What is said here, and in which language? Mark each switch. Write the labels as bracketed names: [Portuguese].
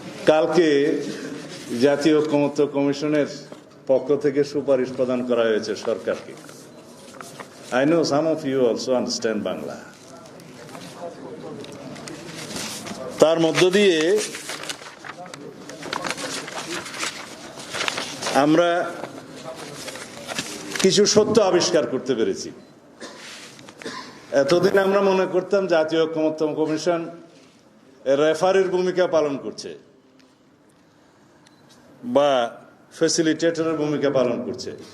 [Bangla] কালকে জাতীয় ঐকমত্য কমিশনের পক্ষ থেকে সুপারিশ প্রদান করা হয়েছে সরকারকে। [English] I know some of you also understand Bangla. [Bangla] তার মধ্য দিয়ে আমরা কিছু সত্য আবিষ্কার করতে পেরেছি। এতদিন আমরা মনে করতাম জাতীয় ঐকমত্য কমিশন রেফারির ভূমিকা পালন করছে বা ফ্যাসিলিটেটরের ভূমিকা পালন করছে।